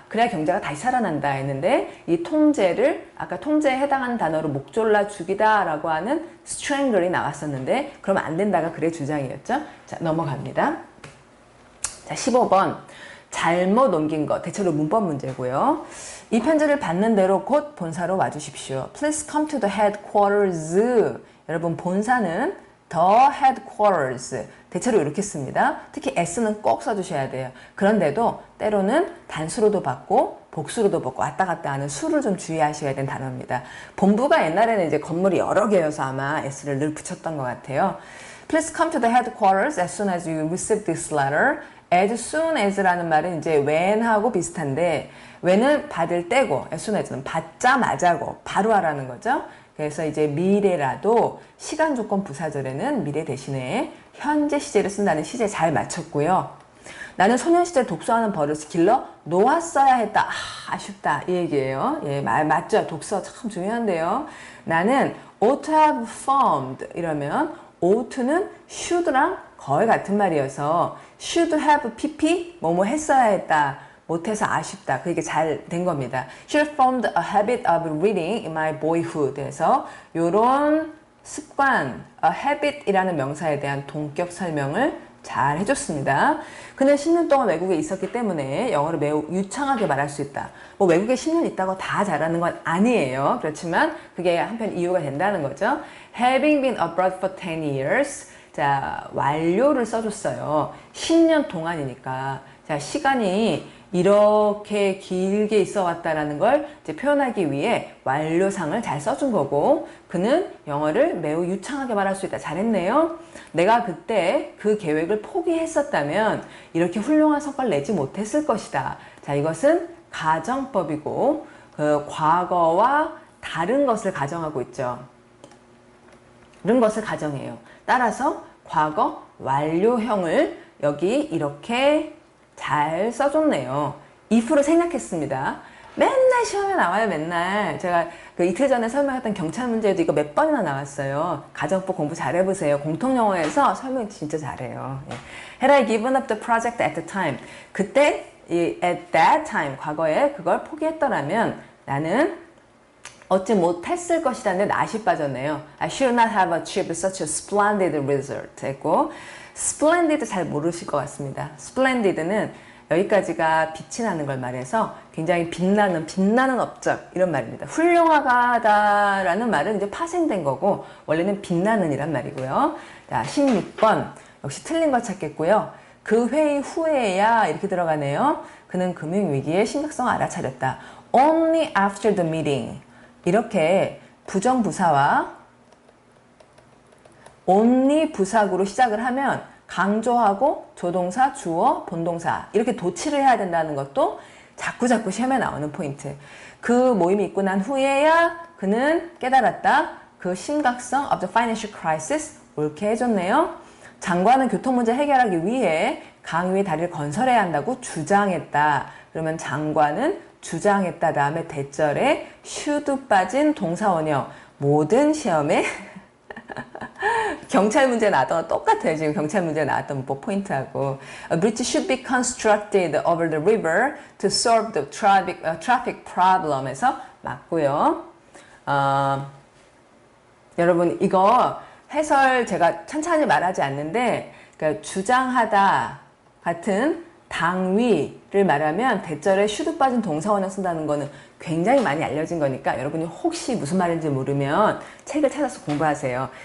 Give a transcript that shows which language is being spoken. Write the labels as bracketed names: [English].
[Korean] 그래야 경제가 다시 살아난다 했는데 이 통제를 아까 통제에 해당하는 단어로 목 졸라 죽이다 라고 하는 strangle이 나왔었는데 그러면 안 된다가 그의 주장이었죠. 자, 넘어갑니다. 자, 15번 잘못 옮긴 것 대체로 문법 문제고요. 이 편지를 받는 대로 곧 본사로 와주십시오. [English] Please come to the headquarters. [Korean] 여러분 본사는 the headquarters. 대체로 이렇게 씁니다. 특히 s는 꼭 써주셔야 돼요. 그런데도 때로는 단수로도 받고 복수로도 받고 왔다 갔다 하는 수를 좀 주의하셔야 되는 단어입니다. 본부가 옛날에는 이제 건물이 여러 개여서 아마 s를 늘 붙였던 것 같아요. [English] Please come to the headquarters as soon as you receive this letter. [Korean] as soon as라는 말은 이제 when하고 비슷한데 when은 받을 때고 as soon as는 받자마자고 바로 하라는 거죠. 그래서 이제 미래라도 시간 조건 부사절에는 미래 대신에 현재 시제를 쓴다는 시제 잘 맞췄고요. 나는 소년 시절 독서하는 버릇을 길러 놓았어야 했다. 아쉽다 이 얘기예요. 예, 맞죠. 독서 참 중요한데요. 나는 [English] ought to have formed [Korean] 이러면 ought는 should랑 거의 같은 말이어서 should have pp 뭐뭐 했어야 했다. 못해서 아쉽다. 그게 잘 된 겁니다. [English] Should have formed a habit of reading in my boyhood. [Korean] 그래서 요런 습관, a habit이라는 명사에 대한 동격 설명을 잘 해줬습니다. 그는 10년 동안 외국에 있었기 때문에 영어를 매우 유창하게 말할 수 있다. 뭐 외국에 10년 있다고 다 잘하는 건 아니에요. 그렇지만 그게 한편 이유가 된다는 거죠. [English] Having been abroad for 10 years. [Korean] 자, 완료를 써줬어요. 10년 동안이니까. 자, 시간이 이렇게 길게 있어 왔다라는 걸 이제 표현하기 위해 완료상을 잘 써준 거고 그는 영어를 매우 유창하게 말할 수 있다. 잘했네요. 내가 그때 그 계획을 포기했었다면 이렇게 훌륭한 성과를 내지 못했을 것이다. 자, 이것은 가정법이고 그 과거와 다른 것을 가정하고 있죠. 다른 것을 가정해요. 따라서 과거 완료형을 여기 이렇게 잘 써줬네요. if를 생략했습니다. 맨날 시험에 나와요. 맨날 제가 그 이틀 전에 설명했던 경찰 문제에도 이거 몇 번이나 나왔어요. 가정법 공부 잘 해보세요. 공통영어에서 설명 진짜 잘해요. 예. [English] Had I given up the project at the time? [Korean] 그때 [English] at that time [Korean] 과거에 그걸 포기했더라면 나는 얻지 못했을 것이라는데 낫이 빠졌네요. [English] I should not have achieved such a splendid result [Korean] 했고 [English] splendid [Korean] 잘 모르실 것 같습니다. splendid는 여기까지가 빛이 나는 걸 말해서 굉장히 빛나는 업적 이런 말입니다. 훌륭하다라는 말은 이제 파생된 거고 원래는 빛나는 이란 말이고요. 자, 16번 역시 틀린 거 찾겠고요. 그 회의 후에야 이렇게 들어가네요. 그는 금융위기의 심각성을 알아차렸다. [English] Only after the meeting [Korean] 이렇게 부정부사와 only 부사구로 시작을 하면 강조하고 조동사, 주어, 본동사 이렇게 도치를 해야 된다는 것도 자꾸 시험에 나오는 포인트. 그 모임이 있고 난 후에야 그는 깨달았다. 그 심각성 [English] of the financial crisis [Korean] 옳게 해줬네요. 장관은 교통 문제 해결하기 위해 강 위에 다리를 건설해야 한다고 주장했다. 그러면 장관은 주장했다 다음에 대절에 should 빠진 동사원형 모든 시험에 경찰 문제 나왔던 거 똑같아요. 지금 경찰 문제 나왔던 문법 포인트하고 [English] A bridge should be constructed over the river to solve the traffic problem에서 맞고요. [Korean] 여러분 이거 해설 제가 천천히 말하지 않는데 그러니까 주장하다 같은 당위를 말하면 대절에 should 빠진 동사원을 쓴다는 거는 굉장히 많이 알려진 거니까 여러분이 혹시 무슨 말인지 모르면 책을 찾아서 공부하세요.